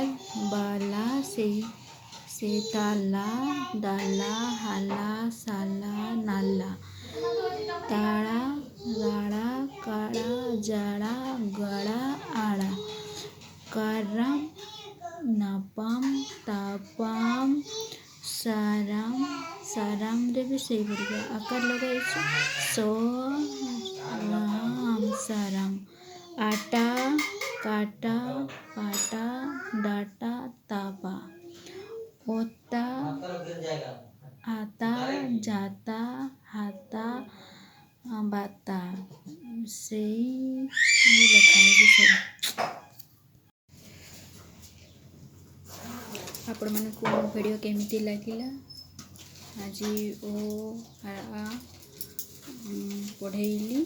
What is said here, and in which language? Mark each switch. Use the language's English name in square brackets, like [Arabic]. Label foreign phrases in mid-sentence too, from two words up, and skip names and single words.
[Odia] ବାଲା, ସେ ତାଲା, ଦାଲା,हाला, ସାଲା, ନାଲା। ତାଳା, ରାଳା, କାଳା, ଜାଳା, ଗାଳା, ଆଳା। କାରାମ, ନାପାମ, ତାବ, [Hindi] भी सही पड़ेगा। आकार लगाई राम साराम। आटा काटा पाटा डाटा तापा। ओता आता जाता हाता बाता। [Odia] ସେଇ ଲେଖା ହେଇଛି ସବୁ। ଆପଣମାନଙ୍କୁ ଭିଡ଼ିଓ କେମିତି ଲାଗିଲା? ଆଜି ଓ ଆ ପଢ଼େଇଲି।